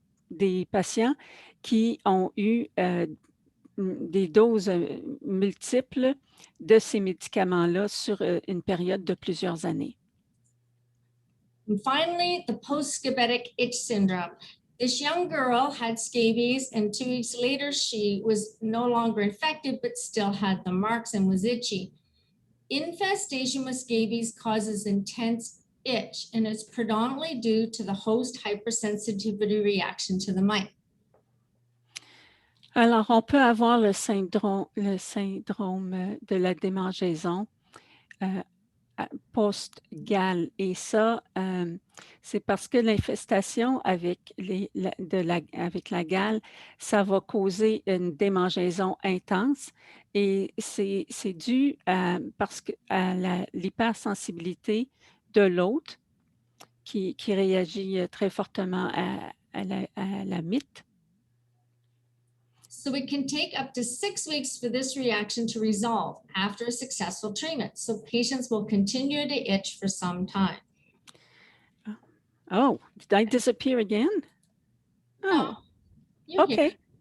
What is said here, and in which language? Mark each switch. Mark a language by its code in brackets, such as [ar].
[fr] des patients qui ont eu des doses multiples de ces médicaments-là sur une période de plusieurs années. [en] And finally, the post-scabetic itch syndrome. This young girl had scabies, and 2 weeks later, she was no longer infected, but still had the marks and was itchy. Infestation with scabies causes intense itch, and it's predominantly due to the host hypersensitivity reaction to the mite. [fr] Alors, on peut avoir le syndrome de la démangeaison post-gale. Et ça, c'est parce que l'infestation avec la gale, ça va causer une démangeaison intense. Et c'est dû à l'hypersensibilité de l'hôte qui réagit très fortement à la mite. [en] So it can take up to 6 weeks for this reaction to resolve after a successful treatment. So patients will continue to itch for some time. Oh, did I disappear again? Oh, You're okay. here.